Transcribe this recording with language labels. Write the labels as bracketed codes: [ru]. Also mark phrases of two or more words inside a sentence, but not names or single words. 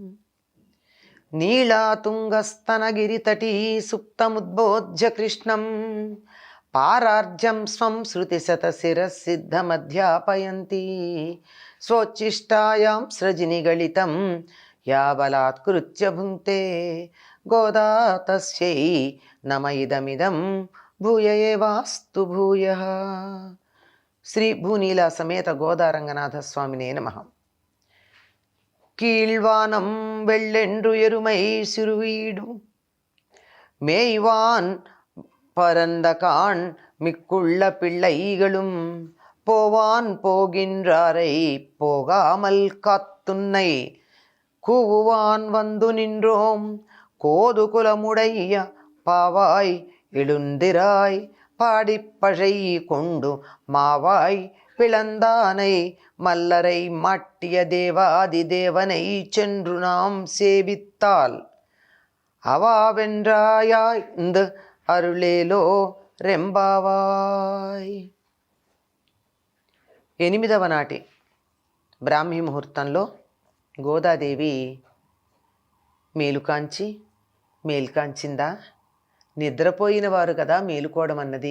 [sa] నీళాతుంగస్తనగిరితటీ సుప్తముద్బోధ్య కృష్ణం పారార్జం స్వం శృతిశతశిరసిద్ధమధ్యాపయంతి స్వోచ్ఛిష్టాయాం సృజినిగళితం యా బలాత్కృత్య భుంక్తే గోదా తస్యై నమ ఇదమిదం భూయ ఏవాస్తు భూయః. శ్రీ భూనీలా సమేత గోదారంగనాథ స్వామినే నమః. [ta] கீழ்வானம் வெள்ளென்று எருமை சிறுவீடு மேய்வான் பரந்தகான் மிக்குள்ள பிள்ளைகளும் போவான் போகின்றாரை போகாமல் காத்துன்னை கூவுவான் வந்து நின்றோம் கோது குலமுடைய பாவாய் எழுந்திராய் பாடிப்பழை கொண்டு மாவாய் பிளந்தானை மல்லரை மாட்டிய தேவாதி தேவனை சென்று நாம் சேவித்தால் அவாவென்றாயாய்ந்து அருளேலோ ரெம்பாவாய். [te] 8వ నాటి బ్రాహ్మీ ముహూర్తంలో గోదాదేవి మేలుకాంచిందా? నిద్రపోయిన వారు కదా మేలుకోవడం అన్నది.